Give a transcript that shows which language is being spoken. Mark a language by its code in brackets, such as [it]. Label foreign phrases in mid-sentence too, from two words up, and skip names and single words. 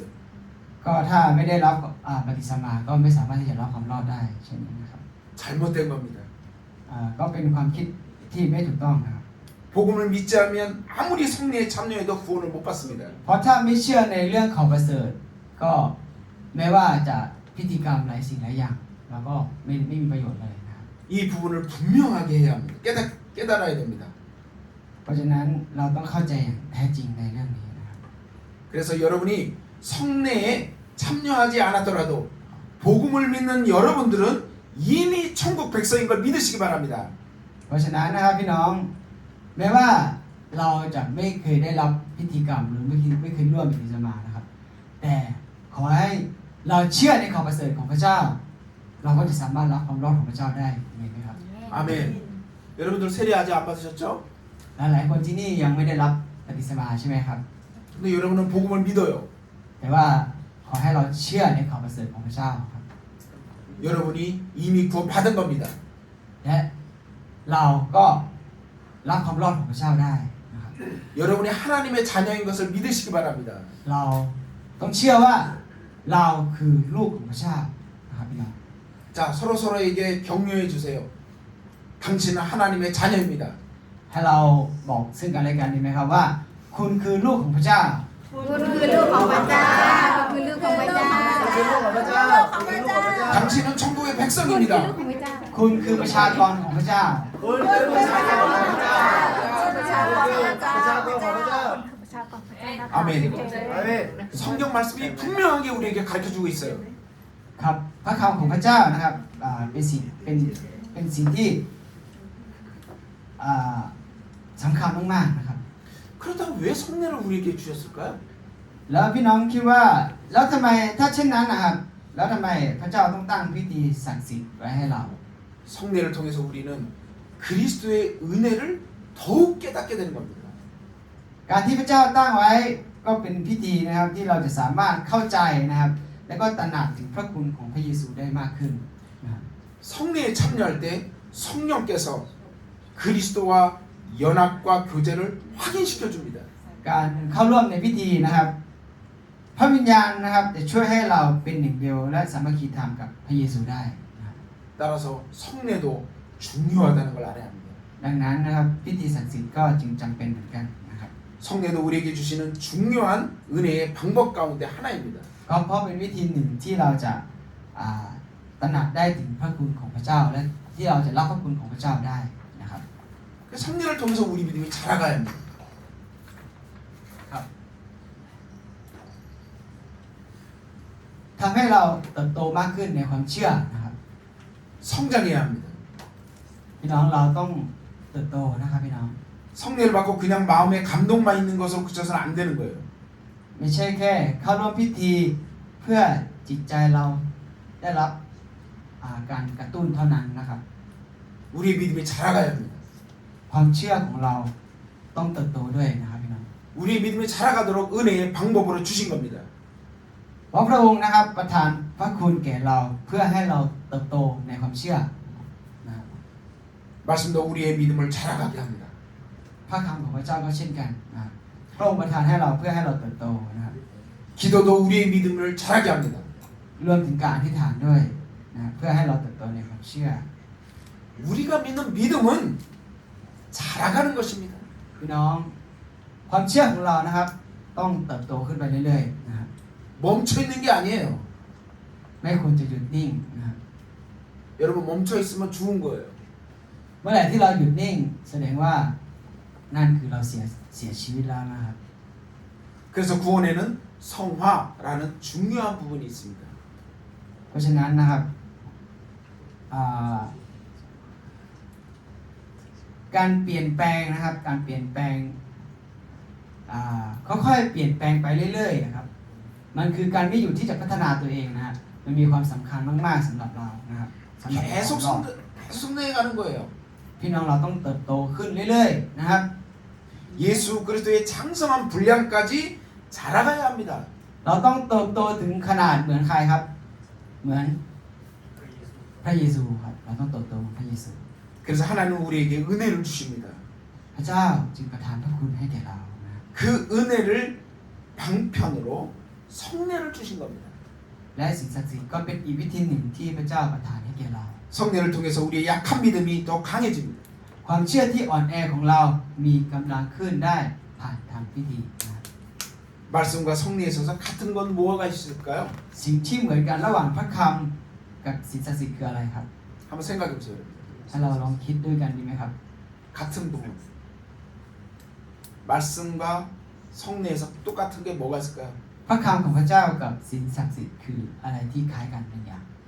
[th] ก็ถ้าไม่ได้รับปฏิสมาก็ไม่สามารถที่จะรับความรอดได้เช่นนี้นะครับ [ko] 잘못된 겁니다. [th] ก็เป็นความคิดที่ไม่ถูกต้องนะครับ [ko] 복음을 믿지 않으면 아무리 성례에 참여해도 구원을 못 받습니다. [th] เพราะถ้าไม่เชื่อในเรื่องของประเสริฐก็แม้ว่าจะพิธีกรรมหลายสิ่งหลายอย่างแล้วก็ไม่มีประโยชน์เลยนะครับ [ko] 이 부분을 분명하게 해야 합니다. 깨달아야 됩니다. [th] เพราะฉะนั้นเราต้องเข้าใจอย่างแท้จริงในเรื่องนี้นะครับ [ko] 그래서 여러분이 성례에 참여하지 않았더라도 복음을 믿는 여러분들은 이미 천국 백성인 걸 믿으시기 바랍니다. [th] เพราะฉะนั้นนะครับพี่น้องแม้ว่าเราจะไม่เคยได้รับพิธีกรรมหรือไม่เคยร่วมพิธีสมานะครับแต่ขอให้เราเชื่อในข่าวประเสริฐของพระเจ้า เราก็จะสามารถรับความรอดของพระเจ้าได้เห็นไหมครับ [ko] 아멘. 여러분들 세례 아직 안 받으셨죠? [th] หลายๆคนที่นี่ยังไม่ได้รับปฏิสมาใช่ไหมครับ [ko] 근데 여러분은 복음을 믿어요. [th] แต่ว่าขอให้เราเชื่อในข่าวประเสริฐของพระเจ้าครับ [ko] 여러분이 이미 구원 받은 겁니다. [th] และเราก็รับความรอดของพระเจ้าได้นะครับ [ko] 여러분이 하나님의 자녀인 것을 믿으시기 바랍니다. [th] เราต้องเชื่อว่าเราคือลูกของพระเจ้านะครับพี่น้อง [ko] 자, 서로에게 격려해 주세요. 당신은 하나님의 자녀입니다. [th] ให้เราบอกซึ่งกันและกันดีไหมครับว่า คุณคือลูกของพระเจ้า คุณคือลูกของพระเจ้าคือลูกของพระเจ้า [ko] 당신은 천국의 백성입니다. [th] คุณคือประชากรของพระเจ้า [ko] 아멘. 성경 말씀이 분명하게 우리에게 가르쳐주고 있어요. [th] ครับพระคำของพระเจ้านะครับเป็นสิ่งที่สำคัญมากๆนะครับ [ko] 그렇다면 왜 성례를 우리에게 주셨을까요? [th] แล้วพี่น้องคิดว่าแล้วทำไมถ้าเช่นนั้นนะครับแล้วทำไมพระเจ้าต้องตั้งพิธีศักดิ์สิทธิ์ไว้ให้เรา [ko] 성례를 통해서 우리는 그리스도의 은혜를 더욱 깨닫게 되는 겁니다. [th] การที่พระเจ้าตั้งไว้ก็เป็นพิธีนะครับที่เราจะสามารถเข้าใจนะครับและก็ตระหนักถึงพระคุณของพระเยซูได้มากขึ้นนะครับ [ko] 성례에 참여할 때 성령께서 그리스도와 연합과 교제를 확인시켜 줍니다. [th] การเข้าร่วมในพิธีนะครับพระวิญญาณนะครับจะช่วยให้เราเป็นหนึ่งเดียวและสามัคคีธรรมกับพระเยซูได้นะครับ [ko] 따라서 성례도 중요하다는 걸 알아야 합니다. [th] ดังนั้นนะครับพิธีศักดิ์สิทธิ์ก็จึงจำเป็นเหมือนกันนะครับ [ko] 성례도 우리에게 주시는 중요한 은혜의 방법 가운데 하나입니다. [th] ก็เพราะเป็นวิธีหนึ่งที่เราจะตระหนักได้ถึงพระคุณของพระเจ้าและที่เราจะรับพระคุณของพระเจ้าได้นะครับ [ko] 성례를 통해서 우리 믿음이 자라가야 합니다. [th] ทำให้เราเติบโตมากขึ้นในความเชื่อนะครับ [ko] 성장해야 합니다. [th] พี่น้องเราต้องเติบโตนะครับพี่น้อง [ko] 성례를 받고 그냥 마음에 감동만 있는 것으로 그쳐서는 안 되는 거예요. [th] ไม่ใช่แค่เข้าร่วมพิธีเพื่อจิตใจเราได้รับการกระตุ้นเท่านั้นนะครับ [ko] 우리의 믿음이 자라가야 합니다. [th] ความเชื่อของเราต้องเติบโตด้วยนะครับพี่น้อง [ko] 우리의 믿음이 자라가도록 은혜의 방법으로 주신 겁니다. [th] เพราะพระองค์นะครับประทานพระคุณแก่เราเพื่อให้เราเติบโตในความเชื่อนะครับ [ko] 말씀도 우리의 믿음을 자라가게 합니다. [th] พระคำของพระเจ้าก็เช่นกันนะครับพระองค์ประทานให้เราเพื่อให้เราเติบโตนะครับ [ko] 기도도 우리의 믿음을 자라게 합니다. [th] รวมถึงการอธิษฐานด้วยนะครับเพื่อให้เราเติบโตในความเชื่อ [ko] 우리가 믿는 믿음은 자라가는 것입니다. [th] พี่น้องความเชื่อของเรานะครับต้องเติบโตขึ้นไปเรื่อยๆนะครับ [ko] 멈춰 있는 게 아니에요. [th] ไม่ควรจะหยุดนิ่งนะครับ [ko] 여러분 멈춰 있으면 죽은 거예요. [th] เมื่อไหร่ที่เราหยุดนิ่งแสดงว่านั่นคือเราเสียชีวิตแล้วนะครับ [ko] 그래서 구원에는 성화라는 중요한 부분이 있습니다. [th] เพราะฉะนั้นนะครับการเปลี่ยนแปลงนะครับการเปลี่ยนแปลงค่อยๆเปลี่ยนแปลงไปเรื่อยๆนะครับมันคือการไม่หยุดที่จะพัฒนาตัวเองนะครับมันมีความสำคัญมากๆสำหรับเรานะครับสำหรับ [ko] 계속 성례해 가는 거예요. [th] พี่น้องเราต้องเติบโตขึ้นเรื่อยๆนะครับ [ko] 예수 그리스도의 장성한 분량까지 자라가야 합니다. [th] เราต้องเติบโตถึงขนาดเหมือนใครครับเหมือนพระเยซูครับเราต้องเติบโตเหมือนพระเยซู [ko] 그래서 하나님은 우리에게 은혜를 주십니다. [th] พระเจ้าจึงประทานพระคุณให้แก่เรานะ [ko] 그 은혜를 방편으로 성례를 주신 겁니다. [th] และสิ่งศักดิ์สิทธิ์ก็เป็นอีกวิธีหนึ่งที่พระเจ้าประทานให้แก่เรา [ko] 성례를 통해서 우리의 약한 믿음이 더 강해집니다. [th] ความเชื่อที่อ่อนแอของเรามีกำลังขึ้นได้ผ่านทางพิธีนะ [ko] 말씀과 성례에 있어서 같은 건 뭐가 있을까요? [th] สิ่งที่เหมือนกันระหว่างพระคำกับสิ่งศักดิ์สิทธิ์คืออะไรครับ [ko] 한번 생각해 보세요. [th] ให้เราลองคิดด้วยกันดีไหมครับ [ko] 같은 부분. 말씀과 성례에서 똑같은 게 뭐가 있을까요? [th] พระคำของพระเจ้ากับสิ่งศักดิ์สิทธิ์คืออะไรที่คล้ายกันเป็นอย่าง